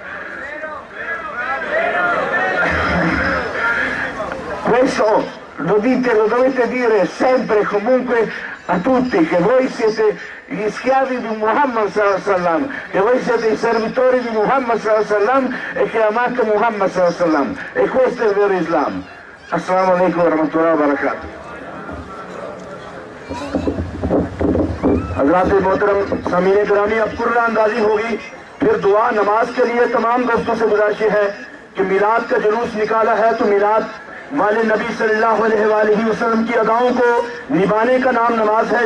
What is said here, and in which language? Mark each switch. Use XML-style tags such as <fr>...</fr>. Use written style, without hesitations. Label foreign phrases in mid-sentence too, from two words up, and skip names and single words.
<it>Questo lo dovete dire sempre e comunque a tutti, che voi siete gli schiavi di</it> <ar>محمد سلم,</ar> <it>che voi siete i servitori di</it> <ar>محمد سلم</ar> <it>e che amate</it> <ar>محمد سلم,</ar> <it>e questo è il vero Islam.</it> <ar>السلام عليكم ورحمة الله وبركاته.</ar> <ur>حضرات محترم سامعین گرامی، اب قرآن اندازی ہوگی، پھر دعا نماز کے لیے تمام دوستوں سے گزارش ہے کہ میلاد کا جلوس نکالا ہے تو میلاد والے نبی صلی اللہ علیہ وآلہ وسلم کی اداؤں کو نبھانے کا نام نماز ہے۔</ur>